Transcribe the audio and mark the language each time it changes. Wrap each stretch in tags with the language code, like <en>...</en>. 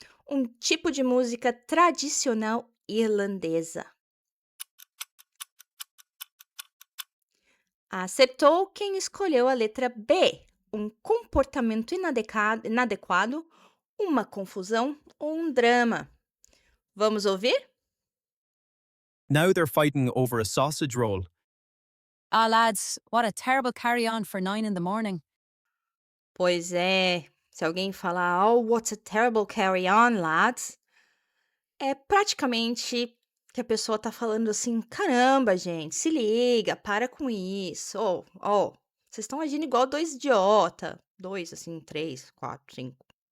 <pt>Um tipo de música tradicional irlandesa. Acertou quem escolheu a letra B. Um comportamento inadequado, uma confusão ou um drama. Vamos ouvir?</pt> <en>Now they're fighting over a sausage roll. Ah, lads, what a terrible carry on for 9 in the morning.</en> <pt>Pois é. Se alguém falar,</pt> <en>oh, what a terrible carry-on, lads,</en> <pt>é praticamente que a pessoa tá falando assim, caramba, gente, se liga, para com isso. Vocês estão agindo igual dois idiota. Dois, assim, três, quatro, cinco.</pt>